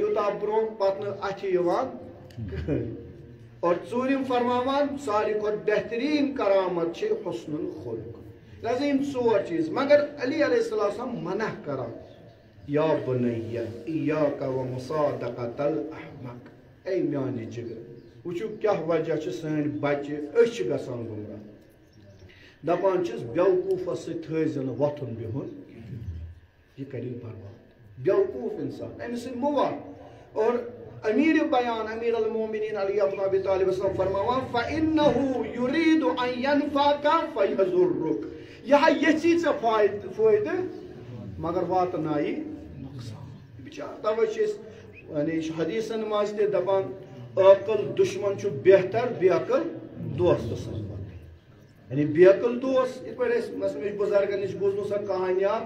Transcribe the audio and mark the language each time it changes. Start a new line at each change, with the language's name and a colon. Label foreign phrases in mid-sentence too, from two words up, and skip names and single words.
Kashmiri: یوٗتاہ برونٛہہ پتہٕ نہٕ اتھِ یِوان کٕہٕنۍ اور ژوٗرِم فرماوان ساروی کھۄتہٕ بہتریٖن کرامت چھِ
Arabic: حسن الخلق
Kashmiri: لہذا یم ژور چیٖز مگر علی
Arabic: علیہ السلام
Kashmiri: منع کران
Arabic: یا بنیہ ایاک و مصادقۃ الاحمق
Kashmiri: اے میانہِ جگر وٕچھِو کیٛاہ وجہ چھِ سٲنۍ بچہِ أسۍ چھِ گژھان گمراہ دپان چھِس بیوقوٗفس سۭتۍ تھٲیزِ نہٕ وۄتھُن بِہُن یہِ کَرِ برباد بیوقوٗف انسان أمِس سۭتۍ مہٕ وَتھ اور امیر بیان امیر المومنین علی ابن ابی طالب وسلم فرماوان
Arabic: فإنه يريد ان ينفعك فيضرك
Kashmiri: یہِ ہا یژھی ژےٚ فٲیدٕ مگر واتنایہِ نۄقصان بِچار تَوَے چھِ أسۍ یعنی حدیٖثن منٛز تہِ دپان عٲقل دُشمن چھُ بہتر بے عقل دوست سٕنٛز یعنی بے عقل دوس یِتھ پٲٹھۍ أسۍ مثلاً مےٚ چھُ بُزرگن نِش بوٗزمُت سۄ کہانی اکھ